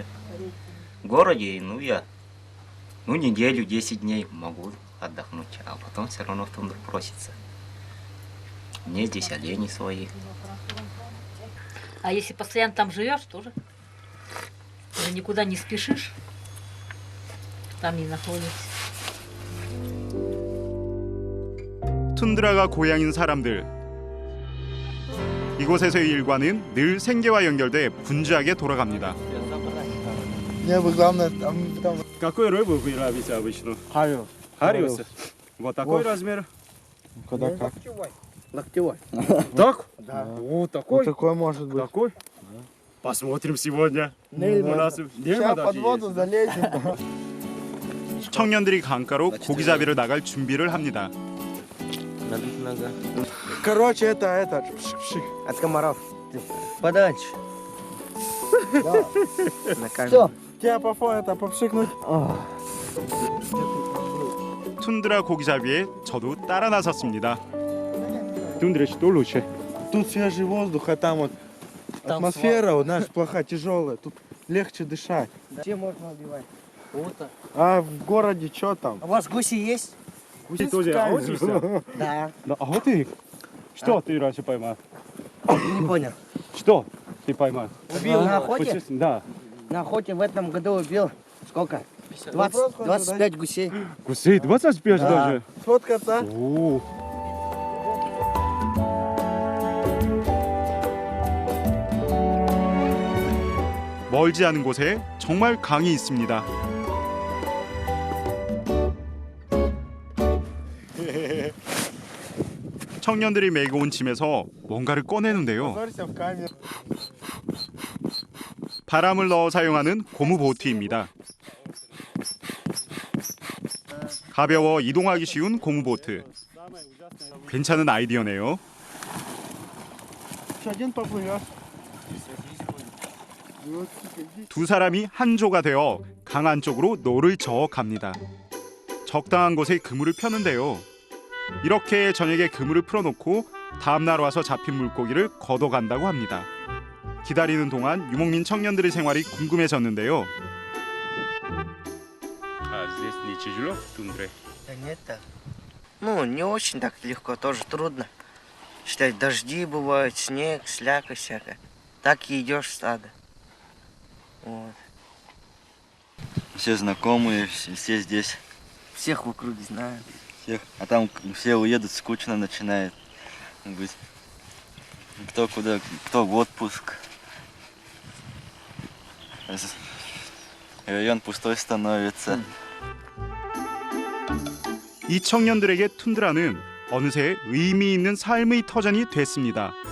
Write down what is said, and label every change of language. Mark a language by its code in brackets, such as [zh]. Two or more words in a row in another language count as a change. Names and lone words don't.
[ru] В городе, неделю, 10 дней могу отдохнуть, а потом все равно в тундру просится. Мне здесь олени свои. А если постоянно там живешь, тоже? Уже никуда не спешишь? Там не находишься. [ko] 툰드라가 고향인 사람들. 이곳에서의 일과는 늘 생계와 연결돼 분주하게 돌아갑니다. [ru] Мне бы главное там... Какую рыбу вы ловите обычно? Хариус. Хариус? Вот такой Вот. размер? Когда как? Локтевой. Так? Да. О, такой? Вот такой может быть. Такой? Посмотрим сегодня. Нельзя. У нас Сейчас под воду залезем. [ko] 청년들이 강가로 고기잡이를 나갈 준비를 합니다. [ru] Короче, это пшик-пшик. От комаров. Подальше. Все. Тебя попшикнуть. [ko] 툰드라 고기잡이에 저도 따라 나섰습니다. [ru] Тундре что лучше? Тут свежий воздух, а там вот атмосфера, вот, знаешь, плохая, тяжелая. Тут легче дышать. Где можно убивать? А в городе что там? У вас гуси есть? Гуси тоже охотишься? Да. Да, охотник? Что ты раньше поймал? Не понял. Что ты поймал? Убил на охоте? Да. На охоте в этом году убил сколько? 25 гусей. Гусей 25 Да. даже? Сфоткаться? О. [ko] 멀지 않은 곳에 정말 강이 있습니다. 청년들이 메고 온 짐에서 뭔가를 꺼내는데요. [ru] Позорься в камеру. [ko] 바람을 넣어 사용하는 고무 보트입니다. 가벼워 이동하기 쉬운 고무 보트. 괜찮은 아이디어네요. [ru] Один поплывешь. [ko] 두 사람이 한 조가 되어 강 안쪽으로 노를 저어 갑니다. 적당한 곳에 그물을 펴는데요. 이렇게 저녁에 그물을 풀어놓고 다음날 와서 잡힌 물고기를 걷어간다고 합니다. 기다리는 동안 유목민 청년들의 생활이 궁금해졌는데요. [ru] А здесь не тяжело в тундре? Да нет так. Ну, не очень так легко, тоже трудно. Считать, дожди бывают, снег, сляка всякая. Так и идешь в стадо. Вот. Все знакомые, все здесь. Всех в округе знают. Всех. А там все уедут, скучно начинает быть. Кто куда, кто в отпуск. Район пустой становится. [ko] 이 청년들에게 툰드라는 어느새 의미 있는 삶의 터전이 됐습니다.